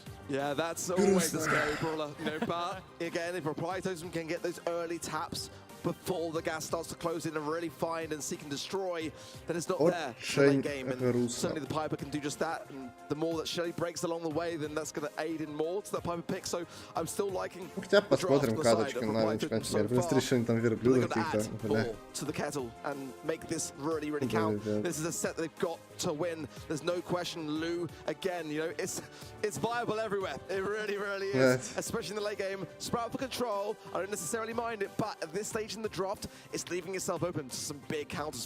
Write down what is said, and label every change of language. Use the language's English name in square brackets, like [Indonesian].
[English] Yeah, that's always the scary brawler, you know, but again, if Reply Totem can get those early taps before the gas starts to close in and really find and seek and destroy, then it's not there for the late game. And certainly the Piper can do just that. And the more that Shelly breaks along the way, then that's going to aid in more to that Piper pick. So I'm still liking [Russian] Хотя посмотрим каточки на чемпионате. Быстрее что-нибудь там верблюдов каких-то. [English] To the kettle and make this really, really count. This is a set they've got to win. There's no question. Lou, again, you know, it's viable every everywhere. It really, really is. Especially in the late game. Sprout for control. I don't necessarily mind it, but at this stage in the draft, it's leaving itself open to some big counters.